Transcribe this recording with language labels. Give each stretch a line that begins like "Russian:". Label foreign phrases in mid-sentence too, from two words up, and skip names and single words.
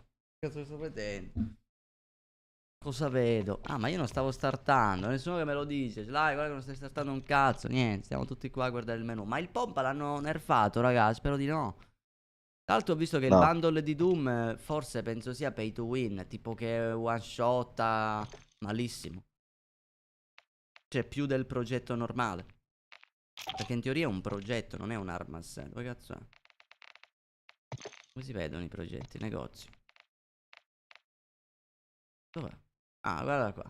Italian: Cazzo sto vedendo? Cosa vedo? Ah, ma io non stavo startando, nessuno che me lo dice. Dai, guarda che non stai startando un cazzo, niente, stiamo tutti qua a guardare il menu. Ma il pompa l'hanno nerfato, raga, spero di no. Tra l'altro ho visto che il No. bundle di Doom forse penso sia
English: pay to win,
Italian: tipo che
English: one shot
Italian: malissimo. Cioè più del progetto normale. Perché in teoria è un progetto, non è un'arma a sé. Dove cazzo è? Come si vedono i progetti, i negozi? Dov'è? Ah, guarda qua.